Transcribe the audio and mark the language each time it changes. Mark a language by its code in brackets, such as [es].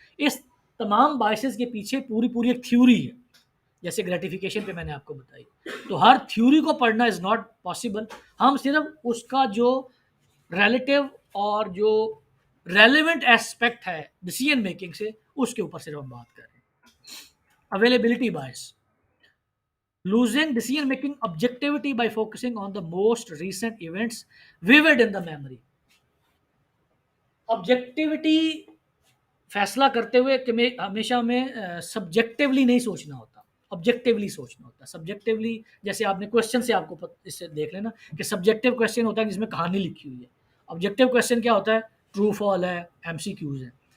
[ur] اس تمام بائسز کے پیچھے پوری ایک تھیوری ہے, جیسے گریٹیفیکیشن پہ میں نے آپ کو بتائی. تو ہر تھیوری کو پڑھنا [en] is not possible, [ur] ہم صرف اس کا جو ریلیٹیو اور جو ریلیونٹ ایسپیکٹ ہے ڈیسیژن میکنگ سے اس کے اوپر صرف ہم بات کر رہے ہیں. [en] Availability bias, losing decision making objectivity by focusing on the most recent events vivid in the memory. [ur] Objectivity فیصلہ کرتے ہوئے کہ میں ہمیشہ میں سبجیکٹیولی نہیں سوچنا ہوتا, آبجیکٹیولی سوچنا ہوتا ہے. سبجیکٹیولی جیسے آپ نے کوشچن سے آپ کو اس سے دیکھ لینا کہ سبجیکٹیو کوشچن ہوتا ہے جس میں کہانی لکھی ہوئی ہے. آبجیکٹیو کوشچن کیا ہوتا ہے, ٹرو فال ہے, ایم سی کیوز ہے.